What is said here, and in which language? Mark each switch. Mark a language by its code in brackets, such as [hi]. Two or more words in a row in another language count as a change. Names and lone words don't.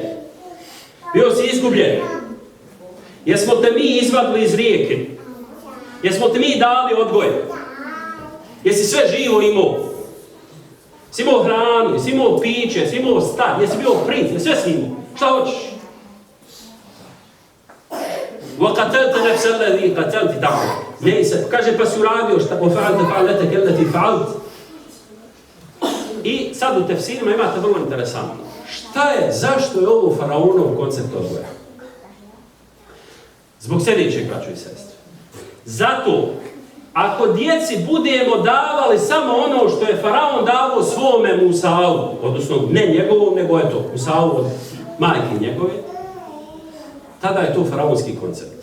[bs] Bio si izgubljen. Jesmo te mi izvadili iz rijeke? Jesmo te mi dali odgoj? Jesi sve živo imao? Jesi imao hranu, jesi imao piće, jesi imao stan, jesi bio princ, sve si imao. Šta hoćeš? [ar] وَقَتَلْتَ نَفْسَ الَّذِي قَتَلْتِ tako. [bs] Ne, kaže pa si uradio šta [ar] وَفَعَلْتَ فَعَلَتَكَ الَّتِي فَعَلْتِ. [bs] I sad u tefsirima imate vrlo interesantno. Šta je, zašto je ovo faraonov koncept odgoja? Zbog sljedećeg, braćo i sestre. Zato, ako djeci budemo davali samo ono što je faraon davao svome Musavu, odnosno ne njegovom, nego eto, Musavu od majke njegove, tada je to faraonski koncept.